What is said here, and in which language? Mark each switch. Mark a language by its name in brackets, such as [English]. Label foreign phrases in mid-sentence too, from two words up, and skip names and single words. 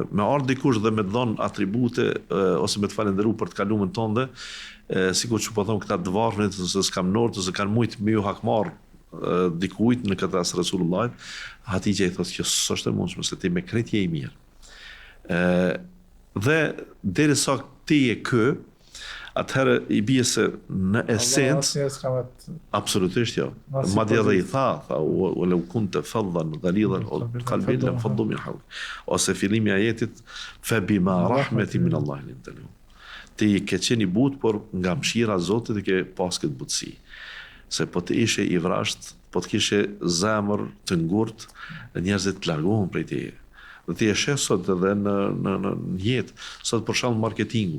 [Albanian] Me ardh dikush dhe me të dhënë atribute ose me të falendëruar për të kaluarën tënde, sikur që po thon këta të varfërit ose s'kam nort ose kanë mujt me ju hakmarr dikujt në këtë as Resulullah, Hatixha i thotë që s'është e mundshme se ti me krejt je i mirë. Dhe derisa ti je kë, atëherë i bie se në esencë absolutisht jo. Madje edhe i tha [Arabic] ولو كنت فظا غليظ القلب لانفضوا من حولك. [Albanian] Ose fillimi i ajetit [Arabic] فبما رحمة من الله لنت لهم. [Albanian] Ti ke qenë i butë, por nga mëshira e Zotit e ke pas këtë butësi. Se po të ishe i vrasht, po të kishe zemër të ngurt, njerëzit të largohen prej teje. Dhe ti e sheh sot edhe në jetë, sot për shembull marketingu.